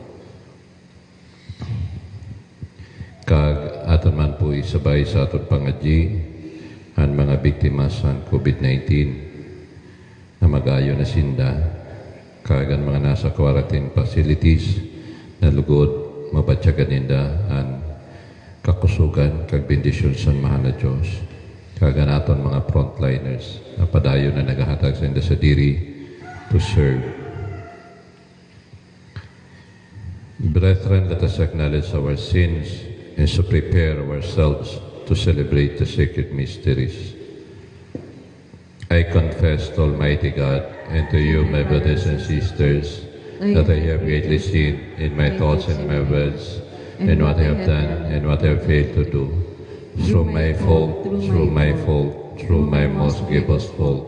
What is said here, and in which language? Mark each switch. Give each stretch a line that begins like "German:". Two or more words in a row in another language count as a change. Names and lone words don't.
Hiligaynon: Kag aton man po isabay sa aton pangadji ang mga biktima sa COVID-19 na magayo na sinda, kag ang mga nasa
English: quarantine facilities
Hiligaynon: na lugod mabatyagan ninda ang kakusugan kag bendisyon sa mahal na Diyos, kag ang aton mga frontliners na padayo na nagahatag sa inda sa diri
English: to serve. Brethren, let us acknowledge our sins and so prepare ourselves to celebrate the sacred mysteries. I confess to Almighty God and to you, my brothers and sisters, that I have greatly sinned in my thoughts and my words, and what I have done and what I have failed to do, through my fault, through my most grievous fault.